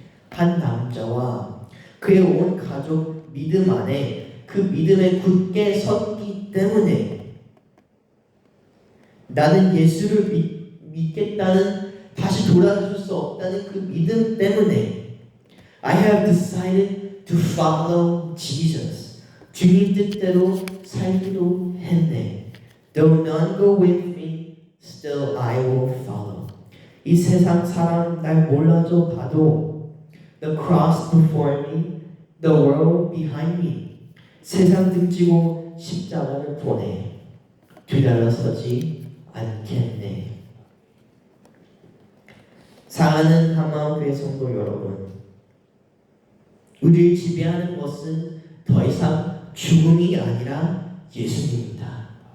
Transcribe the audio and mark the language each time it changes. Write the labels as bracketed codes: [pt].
[ko] 한 남자와 그의 온 가족 믿음 안에 그 믿음에 굳게 섰기 때문에, 나는 예수를 믿겠다는, 다시 돌아설 수 없다는 그 믿음 때문에 [en] I have decided to follow Jesus. [ko] 주님 뜻대로 살기로 했네. [en] Though none go with me, still I will follow. [ko] 이 세상 사람 날 몰라줘 봐도 [en] the cross before me, the world behind me. [ko] 세상 등지고 십자가를 보내 뒤달아서지 않겠네. 사랑하는 한마음교회 성도 여러분, 우리를 지배하는 것은 더 이상 죽음이 아니라 예수님입니다.